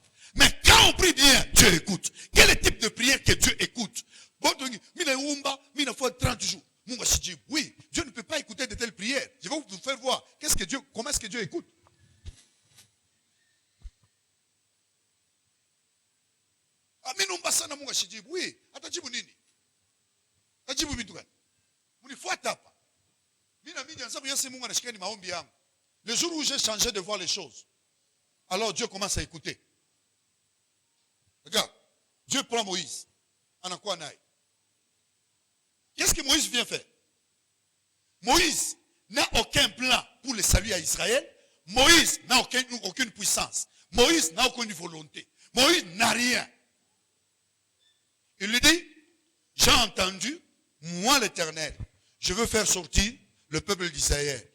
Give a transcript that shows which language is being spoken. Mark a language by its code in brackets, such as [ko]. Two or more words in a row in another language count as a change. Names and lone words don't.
[fr] Mais quand on prie bien, Dieu écoute. Quel est le type de prière que Dieu écoute? Oui, Dieu ne peut pas écouter de telles prières. Je vais vous faire voir comment est-ce que Dieu écoute. Oui, [sw] atajibu nini? Atajibu vitu gani? Mnifuata hapa. Mimi nianza kuyasi Mungu anashika ni maombi yangu. [fr] Le jour où j'ai changé de voir les choses, alors Dieu commence à écouter. Regarde, Dieu prend Moïse. [sw] Anakuwa naye. [fr] Qu'est-ce que Moïse vient faire? Moïse n'a aucun plan pour le salut à Israël. Moïse n'a aucune puissance. Moïse n'a aucune volonté. Moïse n'a rien. Il lui dit, j'ai entendu, moi l'Éternel, je veux faire sortir le peuple d'Israël.